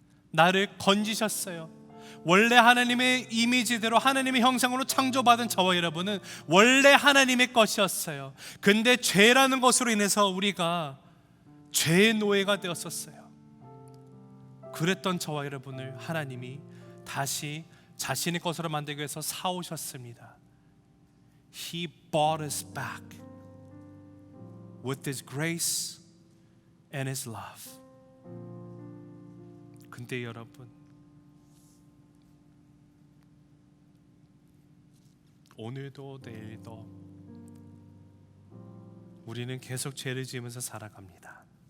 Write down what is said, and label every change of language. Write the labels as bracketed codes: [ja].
[ko] 나를 건지셨어요. 원래 하나님의 이미지대로 하나님의 형상으로 창조받은 저와 여러분은 원래 하나님의 것이었어요. 근데 죄라는 것으로 인해서 우리가 죄의 노예가 되었었어요. 그랬던 저와 여러분을 하나님이 다시 자신의 것으로 만들기 위해서 사오셨습니다. [en] He bought us back with His grace and His love. [ko] 근데 여러분, 오늘도 내일도 우리는 계속 죄를 지으면서 살아갑니다.